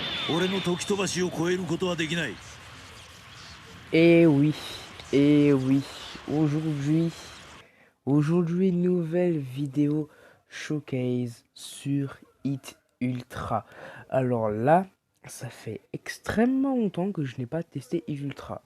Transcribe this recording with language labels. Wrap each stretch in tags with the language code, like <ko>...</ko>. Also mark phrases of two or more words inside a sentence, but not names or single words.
<ja>俺の時飛ばしを超えることはできない。</ja> <fr>Et oui, et oui, aujourd'hui, aujourd'hui, nouvelle vidéo showcase sur Hit Ultra. Alors là, ça fait extrêmement longtemps que je n'ai pas testé Hit Ultra.</fr>